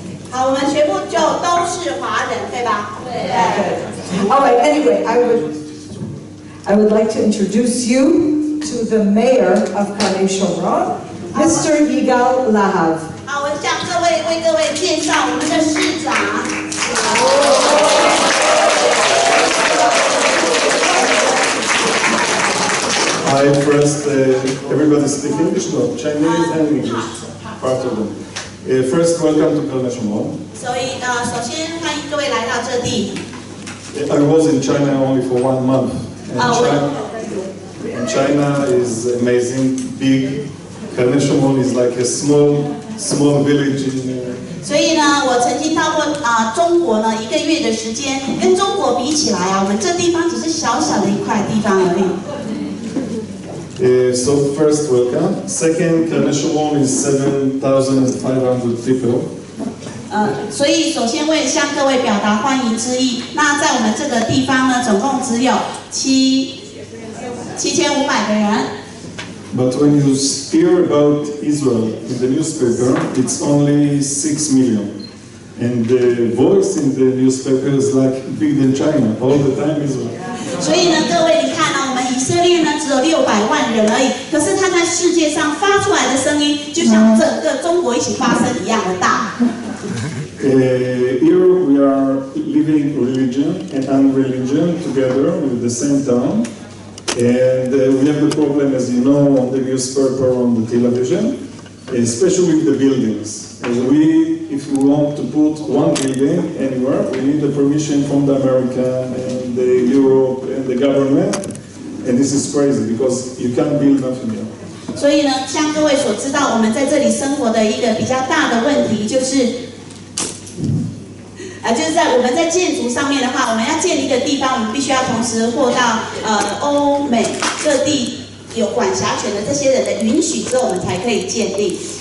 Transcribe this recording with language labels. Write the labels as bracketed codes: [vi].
[zh] 好，我们全部就都是华人，对吧？对。 [en] All right. Anyway, I would like to introduce you to the mayor of Carnation Rome, Mr. Yigal Lahav. [zh] 好，我向为各位介绍我们的市长。 [en] Hi, first, everybody speak English, no, Chinese and English, part of them. First, welcome to Carnation Rome. [zh] 所以首先欢迎各位来到这地。 [en] I was in China only for 1 month. And China is amazing, big. Carnation Rome is like a small village in. [zh] 所以呢，我曾经到过中国呢1个月的时间，跟中国比起来啊，我们这地方只是小小的一块地方而已。 [en] So first, welcome. Second, Carnation Rome is 7,500 people. [zh] 所以首先为向各位表达欢迎之意。那在我们这个地方呢，总共只有7500个人。 [en] But when you hear about Israel in the newspaper, it's only 6 million. And the voice in the newspaper is like big than China, all the time Israel. [zh] 所以呢，各位你看呢，我们以色列呢只有600万人而已，可是它在世界上发出来的声音，就像整个中国一起发声一样的大。 [en] Here we are living religion and unreligion together with the same town. And we have the problem, as you know, on the newspaper, on the television, especially with the buildings. If we want to put one building anywhere, we need the permission from the American and the Europe and the government. And this is crazy because you can't build nothing here. [zh] 所以呢，像各位所知道，我们在这里生活的一个比较大的问题就是。就是在我们在建筑上面的话，我们要建一个地方，我们必须要同时获到欧美各地有管辖权的这些人的允许之后，我们才可以建立。